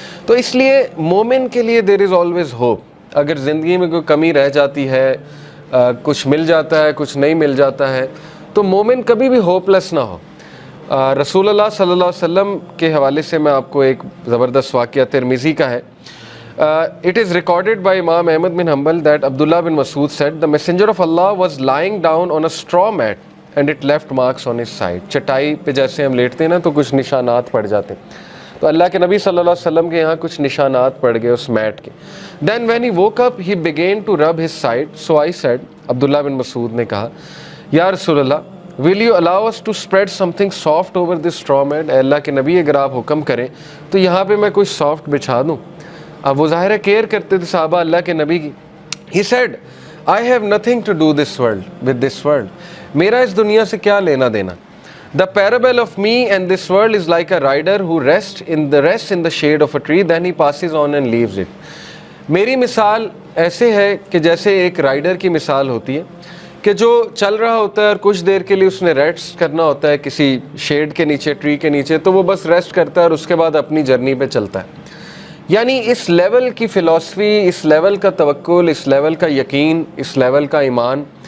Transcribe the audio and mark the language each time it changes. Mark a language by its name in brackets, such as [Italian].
[Urdu] تو اس لیے مومن کے لیے [English] There is always hope. [Urdu] اگر زندگی میں کوئی کمی رہ جاتی ہے، کچھ مل جاتا ہے کچھ نہیں مل جاتا ہے، تو مومن کبھی بھی ہوپ لیس نہ ہو. رسول اللہ صلی اللہ علیہ وسلم کے حوالے سے میں آپ کو ایک زبردست واقعہ ترمذی کا ہے. [English] It is recorded by Imam Ahmad bin Hanbal that Abdullah bin Mas'ud said, the messenger of Allah was lying down on a straw mat and it left marks on his side. [Urdu] چٹائی پہ جیسے ہم لیٹتے ہیں نا تو کچھ نشانات پڑ جاتے ہیں، تو اللہ کے نبی صلی اللہ علیہ وسلم کے یہاں کچھ نشانات پڑ گئے اس میٹ کے. [English] Then when he woke up he began to rub his side. So I said, [Urdu] عبداللہ بن مسعود نے کہا، یا رسول اللہ [English] will you allow us to spread something soft over this straw mat؟ [Urdu] اے اللہ کے نبی اگر آپ حکم کریں تو یہاں پہ میں کچھ سافٹ بچھا دوں. اب وہ ظاہر ہے کیئر کرتے تھے صحابہ اللہ کے نبی کی. [English] He said, I have nothing to do with this world. [Urdu] میرا اس دنیا سے کیا لینا دینا. [English] The parable of me and this world is like a rider who rests in the shade of a tree, then he passes on and leaves it. [Urdu] میری مثال ایسے ہے کہ جیسے ایک رائڈر کی مثال ہوتی ہے کہ جو چل رہا ہوتا ہے اور کچھ دیر کے لیے اس نے ریسٹ کرنا ہوتا ہے کسی شیڈ کے نیچے، ٹری کے نیچے، تو وہ بس ریسٹ کرتا ہے اور اس کے بعد اپنی جرنی پہ چلتا ہے. یعنی اس لیول کی فلسفی، اس لیول کا توکل، اس لیول کا یقین، اس لیول کا ایمان.